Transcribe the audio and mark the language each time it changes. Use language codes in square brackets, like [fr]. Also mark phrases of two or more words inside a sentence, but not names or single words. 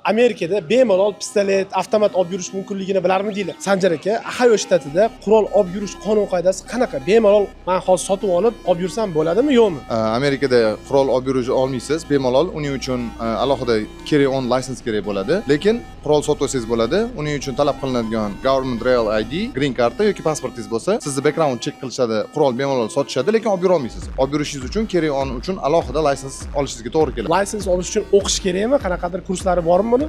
[uz] Amerikada bemalol pistolet, avtomat olib yurish mumkinligini bilarmidinglar? Sanjar aka, Ohio shtatida qurol olib yurish qonun qoidasi qanaqa? Bemalol men hozir sotib olib yursam bo'ladimi, yo'qmi? Amerikada qurol olib yurish olmaysiz, bemalol. Uning uchun alohida [en] carry on license [uz] kerak bo'ladi. Lekin qurol sotib olsangiz bo'ladi. Uning uchun talab qilinadigan [en] government real ID, [uz] green karta yoki pasportingiz bo'lsa, sizni [en] background check [uz] qilishadi, qurol bemalol sotishadi, lekin olib yura olmaysiz. Olib yurishingiz uchun [en] carry on [uz] uchun alohida license olishingizga to'g'ri keladi. License olish uchun o'qish kerakmi? Qanaqadir kurslari bormi buni?